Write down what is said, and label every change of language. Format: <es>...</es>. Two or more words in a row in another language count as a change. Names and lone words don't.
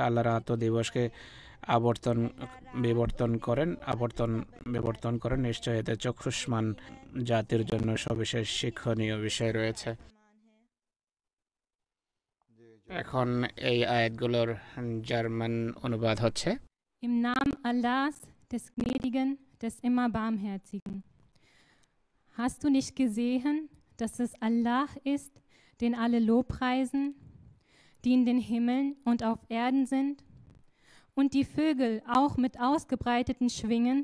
<bn>আল্লাহ রাত ও দিবসকে বিবর্তন করেন। নিশ্চয় এতে চক্ষুষ্মান জাতির জন্য সবিশেষ শিক্ষণীয় বিষয় রয়েছে। এখন এই আয়াতগুলোর জার্মান অনুবাদ হচ্ছে।</bn> <de>Im Namen Allahs, des Gnädigen, des immer Barmherzigen. Hast du nicht gesehen, dass es Allah ist, den alle Lobpreisen, die in den Himmeln und auf Erden sind, und die Vögel auch mit ausgebreiteten Schwingen?</de>